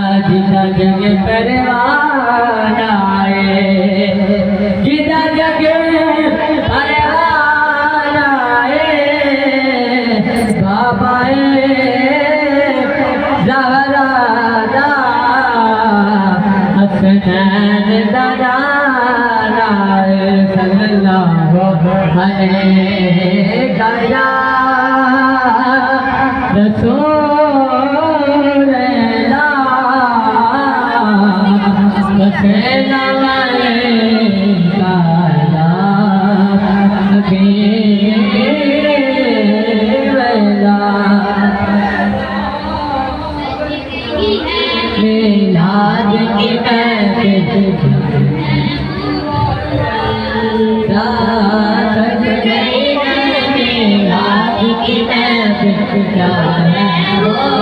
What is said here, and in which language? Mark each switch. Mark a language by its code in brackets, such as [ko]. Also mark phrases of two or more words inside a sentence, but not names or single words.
[pa] جیدا جگ پروانہ اے، جیدا جگ پروانہ اے، بابا زہرا دا حسنین دا نانا اے. [ar] صلى الله عليه يا رسول سلام عليك يا حبيب [ur] میلاد کی رات گئی میلاد کی کیا ہے وہ